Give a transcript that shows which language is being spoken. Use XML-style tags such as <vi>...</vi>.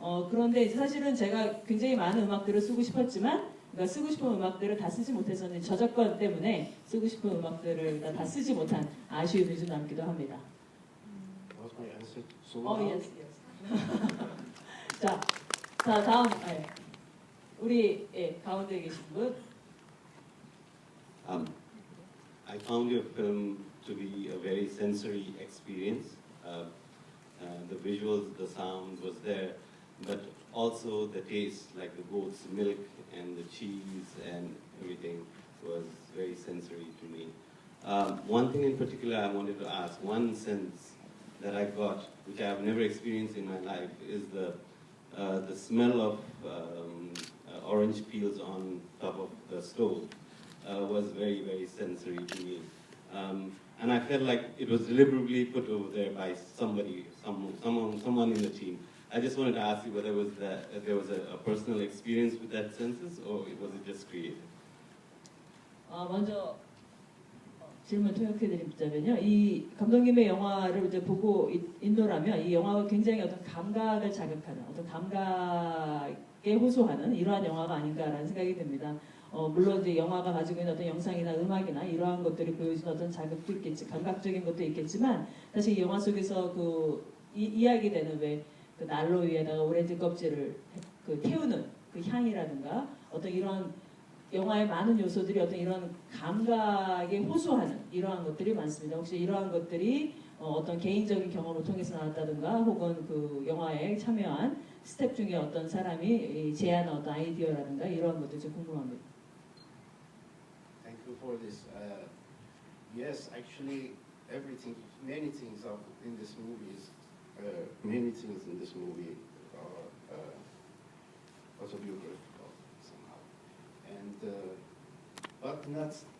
<ko>그런데 이제 사실은 제가 굉장히 많은 음악들을 쓰고 싶었지만, 그러니까 쓰고 싶은 음악들을 다 쓰지 못해서는 저작권 때문에 쓰고 싶은 음악들을 다 쓰지 못한 아쉬움이 좀 남기도 합니다.</ko> <en>Was my answer so loud? yes.</en> <ko>자, 다음 우리 가운데 계신 분.</ko> <en>I found your film to be a very sensory experience. The visuals, the sound was there, but also the taste, like the goat's milk and the cheese and everything was very sensory to me. One thing in particular I wanted to ask, one sense that I got, which I have never experienced in my life, is the smell of orange peels on top of the stove. Was very, very sensory to me. And I felt like it was deliberately put over there by somebody, someone in the team. I just wanted to ask you whether there was a personal experience with that senses, or was it just created?</en> <ko>먼저 질문 통역해드리자면요. 이 감독님의 영화를 이제 보고 있노라면 이 영화가 굉장히 어떤 감각을 자극하는, 어떤 감각에 호소하는 이러한 영화가 아닌가라는 생각이 듭니다. 물론 이제 영화가 가지고 있는 어떤 영상이나 음악이나 이러한 것들이 보여주는 어떤 자극도 있겠지, 감각적인 것도 있겠지만, 사실 이 영화 속에서 그 이야기되는 왜 그 난로 위에다가 오렌지 껍질을 그 태우는 그 향이라든가 어떤 이런 영화의 많은 요소들이 어떤 이런 감각에 호소하는 이러한 것들이 많습니다. 혹시 이러한 것들이 어떤 개인적인 경험을 통해서 나왔다든가 혹은 그 영화에 참여한 스텝 중에 어떤 사람이 제안한 어떤 아이디어라든가 이러한 것도 좀 궁금합니다.</ko> <en>Thank you for this. Yes, actually, many things in this movie are autobiographical somehow, and but not.</en>